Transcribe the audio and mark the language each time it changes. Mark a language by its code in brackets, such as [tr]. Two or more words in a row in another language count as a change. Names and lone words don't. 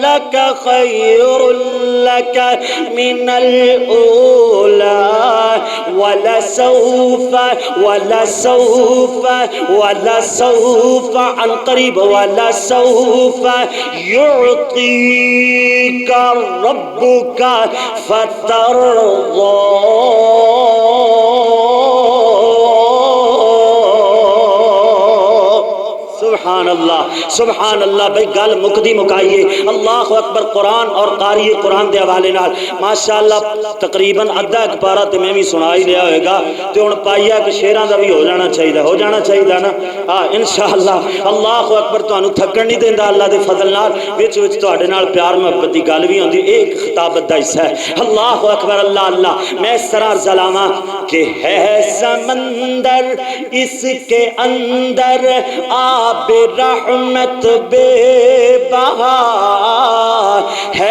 [ar] خير لك من الأولى ولسوف ولسوف ولسوف عن قریب ولسوف يعطيك ربك فترضى سبحان اللہ سبحان اللہ. [pa] بھائی گل مکدی مکائیے. [ar] اللہ اکبر. [pa] قرآن اور قاری قرآن دے حوالے نال ماشاءاللہ تقریباً ادھا ایک پارا تے میں بھی سنا ہی لیا ہوئے گا تے ہن پائیا کہ شیراں دا بھی ہو جانا چاہیے نا. ہاں انشاءاللہ. [ar] اللہ اکبر. [pa] تانوں تھکن نہیں دیندا اللہ دے فضل نال. وچ وچ تہاڈے نال پیار محبت دی گل بھی ہوندی. ایک خطابت دا حصہ ہے. [ar] اللہ اکبر. اللہ اللہ. [ur] میں اس طرح ظلاما کہ ہے سمندر اس کے اندر آب رحمت بے بہا ہے.